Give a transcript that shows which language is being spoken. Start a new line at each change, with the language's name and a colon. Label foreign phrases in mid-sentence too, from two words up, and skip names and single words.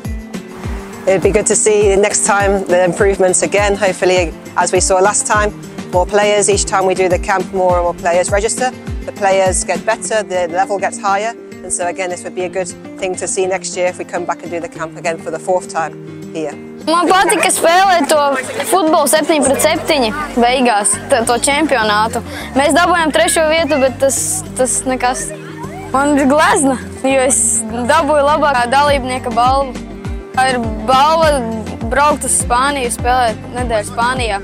English: It'd be good to see next time the improvements again, hopefully as we saw last time. More players, each time we do the camp, more and more players register. The players get better, the level gets higher. And so again, this would be a good thing to see next year if we come back and do the camp again for the 4th time here.
Latvian: Man patika spēlēt to futbolu 7-7 beigās, to čempionātu. Mēs dabūjām 3. vietu, bet tas nekas. Man bija glezna, jo es dabūju labākā dalībnieka balvu. Tā ir balva braukt uz Spāniju, spēlēt nedēļu Spānijā.